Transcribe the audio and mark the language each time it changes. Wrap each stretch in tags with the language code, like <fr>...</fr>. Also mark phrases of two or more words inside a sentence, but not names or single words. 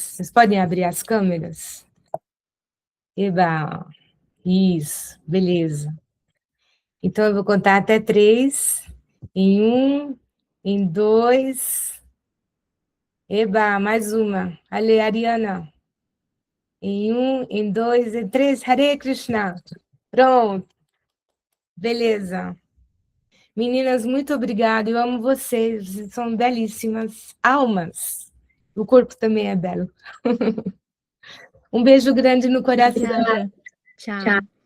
<pt>Vocês podem abrir as câmeras? Eba! Isso, beleza. Então, eu vou contar até 3. Em 1, em 2. Eba, mais uma. Ale, Ariana. Em 1, em 2, em 3.</pt> <sa>हरे कृष्ण.</sa> <pt>Pronto. Beleza. Meninas, muito obrigada. Eu amo vocês. Vocês são belíssimas almas. O corpo também é belo. Um beijo grande no coração. Obrigada. Tchau.</pt>